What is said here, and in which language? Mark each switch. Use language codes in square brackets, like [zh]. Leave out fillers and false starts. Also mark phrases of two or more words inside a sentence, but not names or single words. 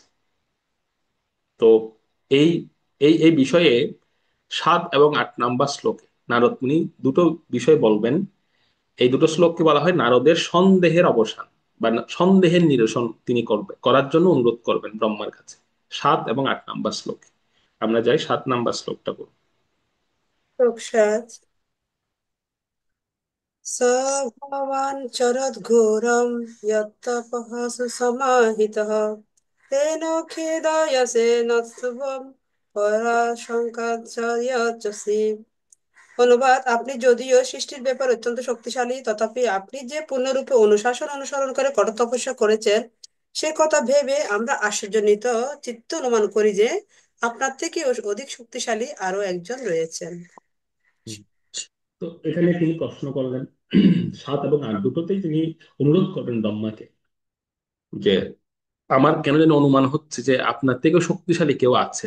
[bn] তো এই এই এই বিষয়ে 7 এবং 8 নাম্বার শ্লোকে নারদ মুনি দুটো বিষয় বলবেন। এই দুটো শ্লোককে বলা হয় নারদের সন্দেহের অবসান বা সন্দেহের নিরসন তিনি করবে, করার জন্য অনুরোধ করবেন ব্রহ্মার কাছে। 7 এবং 8 নাম্বার শ্লোকে আমরা যাই, 7 নাম্বার শ্লোকটা পড়ব। [sa] প্রসাদ स भवान् चरद्घोरं यत्तपः सुसमाहितः तेन खेदायसे न ध्रुवं पराशङ्काश्चर्यचसि। [bn] অনুবাদ: আপনি যদিও সৃষ্টির ব্যাপার অত্যন্ত শক্তিশালী, তথাপি আপনি যে পূর্ণরূপে অনুশাসন অনুসরণ করে কঠোর তপস্যা করেছেন, সে কথা ভেবে আমরা আশ্চর্যান্বিত চিত্তে অনুমান করি যে আপনার থেকে অধিক শক্তিশালী আরো একজন রয়েছেন। তো এখানে তিনি প্রশ্ন করলেন, 7 এবং 8 দুটোতেই তিনি অনুরোধ করবেন ব্রহ্মাকে, যে আমার কেন যেন অনুমান হচ্ছে যে আপনার থেকেও শক্তিশালী কেউ আছেন।